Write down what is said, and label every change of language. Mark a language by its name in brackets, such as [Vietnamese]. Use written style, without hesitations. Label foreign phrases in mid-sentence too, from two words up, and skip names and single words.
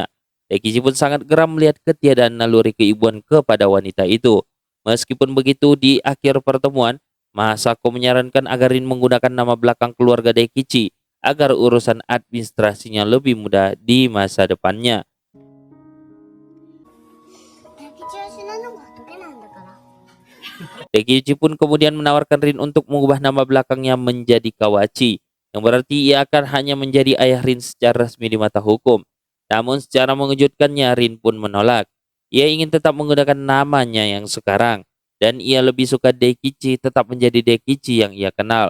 [Indonesian] Daikichi pun sangat geram melihat ketiadaan naluri keibuan kepada wanita itu. Meskipun begitu, di akhir pertemuan, Masako menyarankan agar Rin menggunakan nama belakang keluarga Daikichi agar urusan administrasinya lebih mudah di masa depannya. [Japanese] 大吉は死なぬが仏なんだから。 [Indonesian] Daikichi pun kemudian menawarkan Rin untuk mengubah nama belakangnya menjadi Kawachi, yang berarti ia akan hanya menjadi ayah Rin secara resmi di mata hukum. Namun secara mengejutkannya Rin pun menolak. Ia ingin tetap menggunakan namanya yang sekarang, dan ia lebih suka Daikichi tetap menjadi Daikichi yang ia kenal.